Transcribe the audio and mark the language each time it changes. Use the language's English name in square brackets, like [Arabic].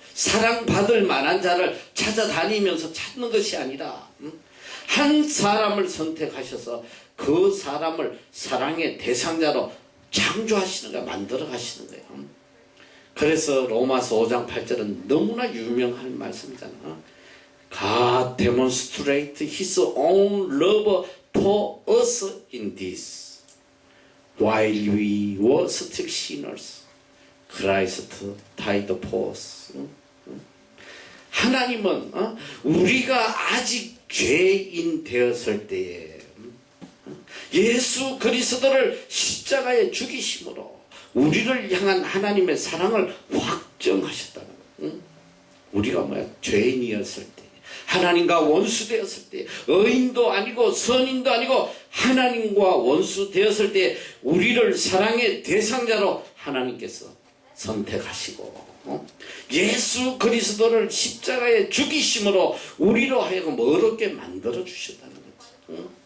[Korean] 사랑받을 만한 자를 찾아다니면서 찾는 것이 아니라 한 사람을 선택하셔서 그 사람을 사랑의 대상자로 창조하시는 거야. 만들어 가시는 거예요. 그래서 로마서 5장 8절은 너무나 유명한 말씀이잖아. [English] God demonstrate His own love for us in this. While we were still sinners, Christ died for us. [Korean] 하나님은 우리가 아직 죄인 되었을 때에 예수 그리스도를 십자가에 죽이심으로 우리를 향한 하나님의 사랑을 확정하셨다는 거예요. 우리가 죄인이었을 때, 하나님과 원수 되었을 때, 의인도 아니고 선인도 아니고 하나님과 원수 되었을 때 우리를 사랑의 대상자로 하나님께서 선택하시고 예수 그리스도를 십자가에 죽이심으로 우리로 하여금 어렵게 만들어 주셨다는 거지.